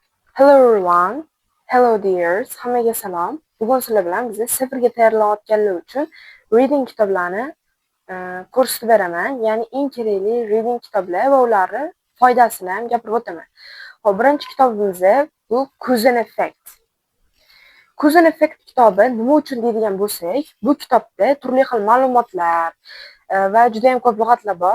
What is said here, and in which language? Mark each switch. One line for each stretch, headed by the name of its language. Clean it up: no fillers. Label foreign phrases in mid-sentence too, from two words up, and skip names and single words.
English: Hello everyone. Hello dears.
Uzbek: Hammaga salom. Bugun sizlar bilan biz seferga tayyorlanayotganlar uchun reading kitoblarini ko'rsatib beraman. Ya'ni eng kerakli reading kitoblar va ularni foydasini ham gapirib o'taman. Hop, birinchi kitobimiz bu Cousin Effect. Cousin Effect kitobi nima uchun deydigan bo'lsak, bu kitobda turli xil ma'lumotlar va juda ham ko'p lug'atlar bor.